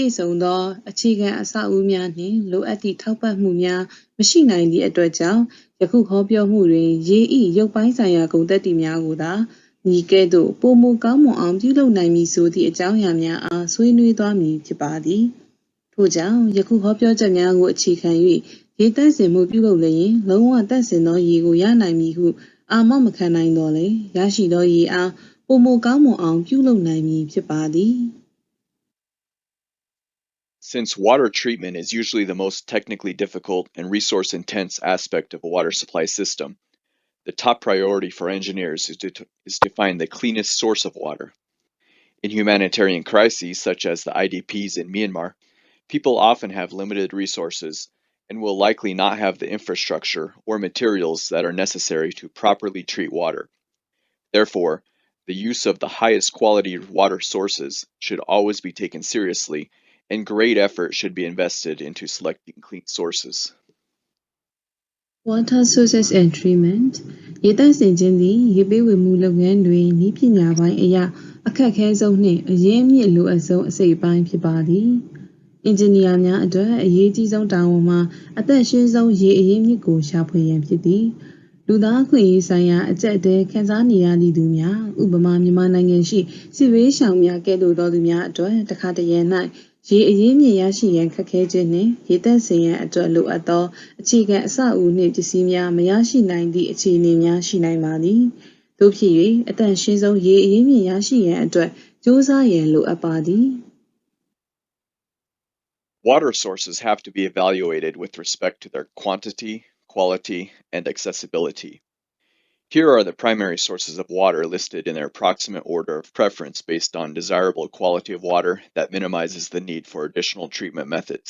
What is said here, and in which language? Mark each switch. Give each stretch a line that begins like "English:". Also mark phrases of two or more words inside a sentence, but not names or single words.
Burmese: ည့်စုံသောအခြေခံအဆောက်အဦများနှင့်လိုအပ်သည့်ထောက်ပံ့မှုများမရှိနိုင်သည့်အတွက်ကြောင့်ယခုဟောပြောမှုတွင်ရေ၏ရုပ်ပိုင်းဆိုင်ရာဂုဏ်သက်တည်များကိုသာညီကဲ့သို့ပိုမိုကောင်းမွန်အောင်ပြုလုပ်နိုင်မည်ဆိုသည့်အကြောင်းအရာများအားဆွေးနွေးသွားမည်ဖြစ်ပါသည်ထို့ကြောင့်ယခုဟောပြောချက်များကိုအခြေခံ၍ရေတန့်စင်မှုပြုလုပ်လျင်လုံးဝတန့်စင်သောရေကိုရနိုင်မည်ဟုအာမမခံနိုင်တော့လေရရှိသောရေအားပိုမိုကောင်းမွန်အောင်ပြုလုပ်နိုင်မည်ဖြစ်ပါသည်
English: Since water treatment is usually the most technically difficult and resource-intense aspect of a water supply system, the top priority for engineers is to find the cleanest source of water. In humanitarian crises such as the IDPs in Myanmar, people often have limited resources and will likely not have the infrastructure or materials that are necessary to properly treat water. Therefore, the use of the highest quality water sources should always be taken seriously, and great effort should be invested into selecting clean sources. Water sources and treatment
Burmese: ရေတန့်စင်ခြင်းသည်ရေပေးဝေမှုလုပ်ငန်းတွင်နည်းပညာပိုင်းအရာအခက်အခဲဆုံးနှင့်အရင်းမြစ်လိုအပ်ဆုံးအစိတ်အပိုင်းဖြစ်ပါသည် အင်ဂျင်နီယာများအတွက်အရေးကြီးဆုံးတာဝန်မှာအသက်ရှင်ဆုံးရေအရင်းမြစ်ကိုရှာဖွေရန်ဖြစ်သည်လူသားခွင့်ရေးဆိုင်ရာအကျက်တဲခံစားနေရသည့်သူများဥပမာမြန်မာနိုင်ငံရှိစစ်ဘေးရှောင်များကဲ့သို့သောသူများအတွက်တခါတရံ၌ရေအရင်းမြစ်ရရှိရန်ခက်ခဲခြင်းနှင့်ရေတန့်စင်ရန်အတွက်လိုအပ်သောအခြေခံအဆောက်အဦနှင့်ပစ္စည်းများမရရှိနိုင်သည့်အခြေအနေများရှိနိုင်ပါသည်သို့ဖြစ်၍အသက်ရှင်ဆုံးရေအရင်းမြစ်ရရှိရန်အတွက်ကြိုးစားရန်လိုအပ်ပါသည်
English: Water sources have to be evaluated with respect to their quantity, quality, and accessibility. Here are the primary sources of water listed in their approximate order of preference based on desirable quality of water that minimizes the need for additional treatment methods.